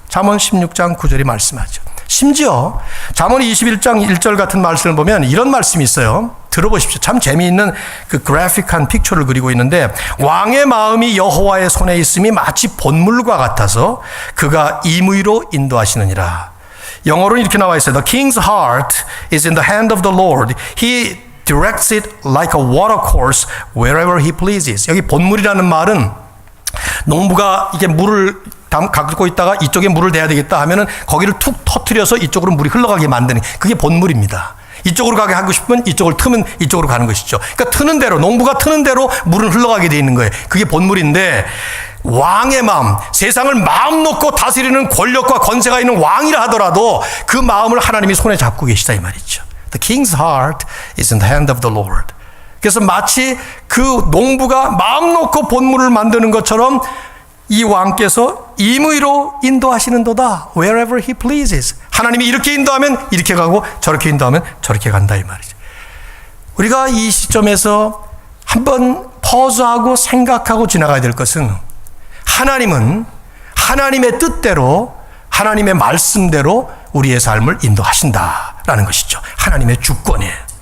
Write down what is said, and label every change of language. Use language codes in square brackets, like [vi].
[ko] 잠언 16장 9절이 말씀하죠. 심지어 잠언 21장 1절 같은 말씀을 보면 이런 말씀이 있어요. 들어보십시오. 참 재미있는 그 그래픽한 픽처를 그리고 있는데 왕의 마음이 여호와의 손에 있음이 마치 본물과 같아서 그가 임의로 인도하시느니라. 영어로는 이렇게 나와 있어요. [en] The king's heart is in the hand of the Lord. He directs it like a water course wherever he pleases. [ko] 여기 본물이라는 말은 농부가 이게 물을 갖고 있다가 이쪽에 물을 대야 되겠다 하면은 거기를 툭 터뜨려서 이쪽으로 물이 흘러가게 만드는 그게 본물입니다. 이쪽으로 가게 하고 싶으면 이쪽을 트면 이쪽으로 가는 것이죠. 그러니까 트는 대로 농부가 트는 대로 물은 흘러가게 돼 있는 거예요. 그게 본물인데 왕의 마음, 세상을 마음 놓고 다스리는 권력과 권세가 있는 왕이라 하더라도 그 마음을 하나님이 손에 잡고 계시다 이 말이죠. [en] The king's heart is in the hand of the Lord. [ko] 그래서 마치 그 농부가 마음 놓고 본물을 만드는 것처럼 이 왕께서 임의로 인도하시는도다. [en] Wherever he pleases. [ko] 하나님이 이렇게 인도하면 이렇게 가고 저렇게 인도하면 저렇게 간다 이 말이죠. 우리가 이 시점에서 한번 퍼즈하고 생각하고 지나가야 될 것은 하나님은 하나님의 뜻대로 하나님의 말씀대로 우리의 삶을 인도하신다라는 것이죠. 하나님의 주권이에요.